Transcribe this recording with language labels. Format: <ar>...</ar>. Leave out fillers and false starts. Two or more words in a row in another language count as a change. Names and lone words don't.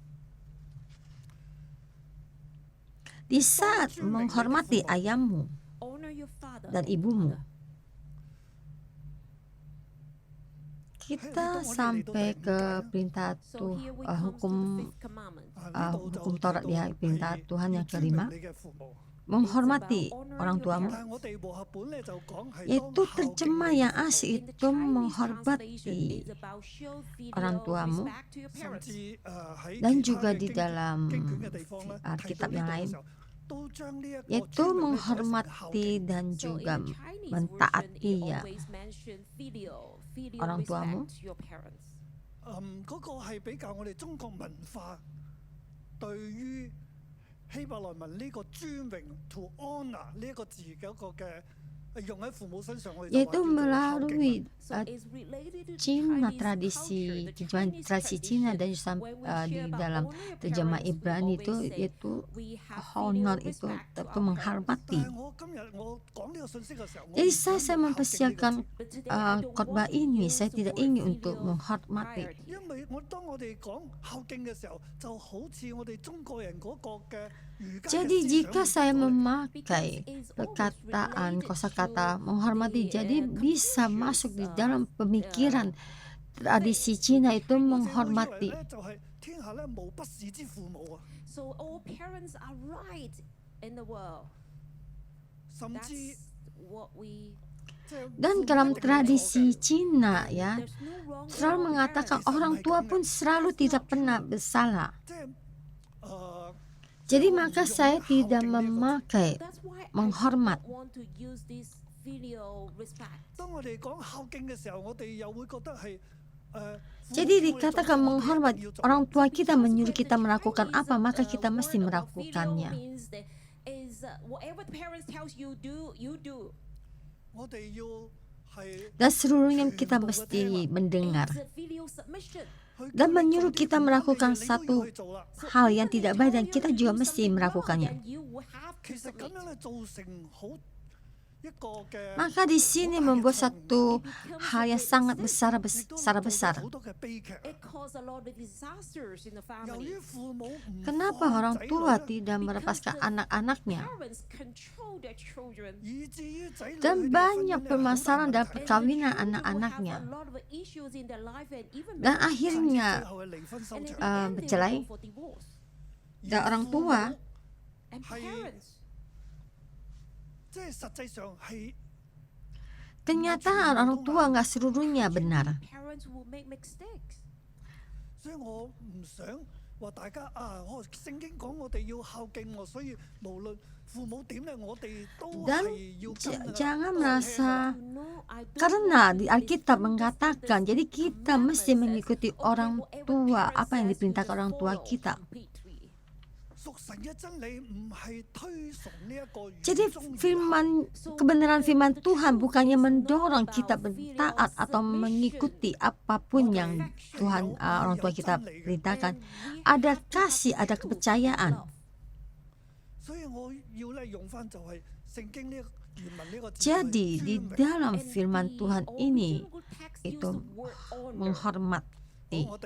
<id>Di saat menghormati ayahmu dan ibumu, kita sampai ke perintah hukum Taurat ya, perintah Tuhan yang kelima,</id> <yue>你嘅父母。</yue> <id>menghormati orang tuamu.</id> <yue>但係我哋和合本咧就講係</yue> <id>Itu</id> <yue>當孝敬</yue> <id>terjemah</id> <yue>你嘅</yue> <id>yang</id> <yue>父母</yue> <id>asli itu menghormati orang tuamu,</id> <yue>甚至喺</yue> <id>dan</id> <yue>其他</yue> <id>juga</id> <yue>嘅</yue> <id>di</id> <yue>經</yue> <id>dalam</id> <yue>經卷嘅地方咧，提</yue> <id>Alkitab</id> <yue>到</yue> <id>yang</id> <yue>呢度嘅</yue> <id>lain,</id> <yue>時候，都將呢一個</yue> <id>yaitu</id> <yue>尊榮咧就係孝</yue> <id>menghormati</id> <yue>敬。</yue> <id>dan juga mentaati ya orang tuamu.</id> <yue>嗰個係比較我哋中國文化對於希伯來文呢個尊榮</yue> <en>to honour</en> <yue>呢一個字嘅一個嘅用喺父母身上，我哋就話</yue> <id>Yaitu</id> <yue>叫做孝敬啦。</yue> <id>melalui Cina, tradisi Cina dan di dalam terjemah Ibrani itu yaitu honor itu menghormati.</id> <yue>但係我今日我講呢個信息嘅時候，我</yue> <id>Jadi</id> <yue>唔想</yue> <id>saya</id> <yue>要孝敬呢個</yue> <id>mempersiapkan</id> <yue>字</yue> <id>khotbah ini, saya tidak ingin untuk menghormati.</id> <yue>因為當我哋講孝敬嘅時候，就好似我哋中國人嗰個嘅儒家嘅</yue> <id>Jadi</id> <yue>思</yue> <id>jika</id> <yue>想</yue> <id>saya</id> <yue>入咗嚟</yue> <id>memakai perkataan kosakata menghormati, jadi bisa masuk di dalam pemikiran tradisi Cina itu</id> <yue>我哋會以為</yue> <id>menghormati.</id> <yue>咧就係天下咧無不是之父母啊，</yue> <en>So all parents are right in the world.</en> <yue>甚至</yue> <en>That's what we.</en> <yue>即係</yue> <id>Dan</id> <yue>父母</yue> <id>dalam</id> <yue>一定係錯嘅</yue> <id>tradisi Cina ya,</id> <en>There's no wrong with</en> <id>selalu</id> <en>our</en> <id>mengatakan</id> <en>parents.</en> <id>orang tua pun selalu tidak pernah bersalah.</id> <yue>即係</yue> <id>Jadi maka saya tidak memakai</id> <en>That's why I</en> <id>menghormat.</id> <en>don't want to use this filial respect.</en> <yue>當我哋講孝敬嘅時候，我哋又會覺得係父母叫我哋做</yue> <id>Jadi dikatakan</id> <yue>咩，我哋一定</yue> <id>menghormat,</id> <yue>要做。</yue> <id>orang tua kita menyuruh kita melakukan apa, maka kita mesti</id> <en>Filial</en> <id>melakukannya.</id> <en>means that is whatever the parents tells you do, you do.</en> <yue>我哋要係</yue> <id>Dan seluruhnya kita mesti mendengar</id> <en>It's a filial submission.</en> <id>dan menyuruh kita melakukan satu hal yang tidak baik dan kita juga mesti melakukannya.</id> <en>Then you will have to</en> <yue>其實咁</yue> <en>submit.</en> <yue>樣咧造成好一個嘅</yue> <id>Maka di sini membuat satu hal yang sangat besar,</id> <yue>亦都</yue> <id>secara</id> <yue>造成</yue> <id>besar.</id> <yue>好多嘅悲劇啊。</yue> <en>It caused a lot of disasters in the</en> <yue>由</yue> <en>family.</en> <yue>於父母唔</yue> <id>Kenapa</id> <yue>放</yue> <id>orang</id> <yue>仔女</yue> <id>tua</id> <yue>咧，</yue> <id>tidak melepaskan anak-anaknya?</id> <en>Parents control their children.</en> <yue>以至於仔女</yue> <id>Dan</id> <yue>佢哋嘅</yue> <id>banyak</id> <yue>婚姻咧好大</yue> <id>permasalahan</id> <yue>問</yue> <id>dalam</id> <yue>題</yue> <id>perkawinan</id> <en>And children will have</en> <id>anak-anaknya.</id> <en>a lot of issues in their life and even</en> <id>Dan</id> <en>marriage.</en> <id>akhirnya</id> <yue>最後係離婚收</yue> <en>And in</en> <yue>場</yue> <en>the。end, they will</en> <id>bercerai.</id> <en>go for divorce.</en> <id>Dan orang tua</id> <en>And Hay- parents,</en> <yue>即係實際上係</yue> <id>kenyataan orang tua nggak seluruhnya benar.</id> <en>parents will make mistakes.</en> <yue>所以我唔想話大家啊，我聖經講我哋要孝敬我，所以無論父母點咧，我哋都</yue> <id>Dan</id> <yue>係要跟㗎啦</yue> <id>jangan</id> <yue>都係聽㗎</yue> <id>merasa</id> <en>You know, I don't</en> <id>karena</id> <en>want</en> <id>di</id> <en>to</en> <id>Alkitab</id> <en>listen</en> <id>mengatakan,</id> <en>just</en> <id>jadi</id> <en>the</en> <id>kita mesti</id> <en>commandments</en> <id>mengikuti</id> <en>says, okay,</en> <id>orang</id> <en>whatever</en> <id>tua,</id> <en>parents</en> <id>apa yang</id> <en>says, we</en> <id>diperintahkan</id> <en>just</en> <id>orang tua</id> <en>follow</en> <id>kita.</id> <en>completely.</en> <id>Jadi kebenaran firman Tuhan bukannya mendorong kita bertaat atau mengikuti apapun yang Tuhan orang tua kita perintahkan. Ada kasih, ada kepercayaan. Jadi di dalam firman Tuhan ini itu menghormati.</id>